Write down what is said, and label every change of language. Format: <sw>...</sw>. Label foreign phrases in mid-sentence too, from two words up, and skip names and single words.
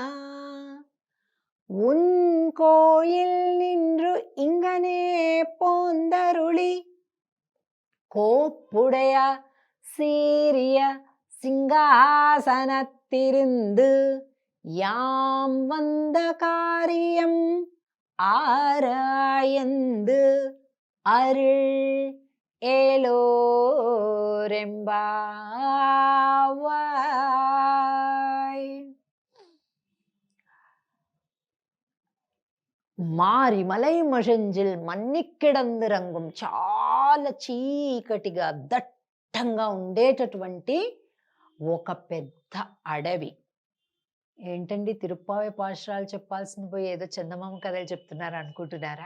<ta>உன் கோயில் நின்று இங்கனே போந்தருளி கோப்புடைய சீரிய சிங்காசனத்திருந்து யாம் வந்த காரியம் ஆராயந்து அருள் ஏலோரெம்பாவாய். மாரிமலை மஷஞ்சில் மன்னிக்கிடந்து ரங்கம்,</ta> <te>చాలా చీకటిగా దట్టంగా ఉండేటటువంటి ఒక పెద్ద అడవి. ఏంటండి తిరుప్పావై పాశురాలు చెప్పాల్సింది పోయి ఏదో చందమామ కథలు చెప్తున్నారు అనుకుంటున్నారా?</te>